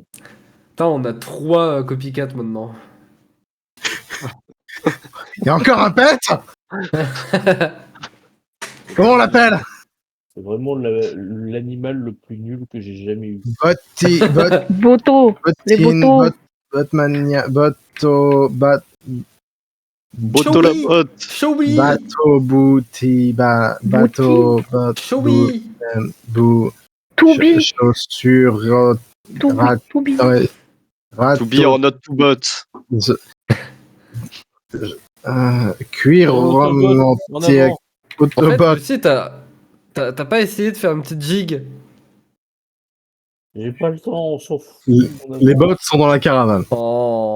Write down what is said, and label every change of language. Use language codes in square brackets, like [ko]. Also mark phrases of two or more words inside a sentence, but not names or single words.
[fr] Putain, on a 3 copycats maintenant. Il y a encore un pet. Comment on l'appelle? C'est vraiment l'animal le plus nul que j'ai jamais eu. Boto, les botos. Botmania, Boto, Boto la botte. Showy Bato, Bouti, Bato, Showy Toubi, chaussure, Toubi. [en] To be or not to bot. [fr] Cuir, En entier, avant. En fait, autobot. Lucie, t'as pas essayé de faire une petite jig? J'ai pas le temps, on s'en fout. En Les avant. bottes sont dans la caravane. Oh.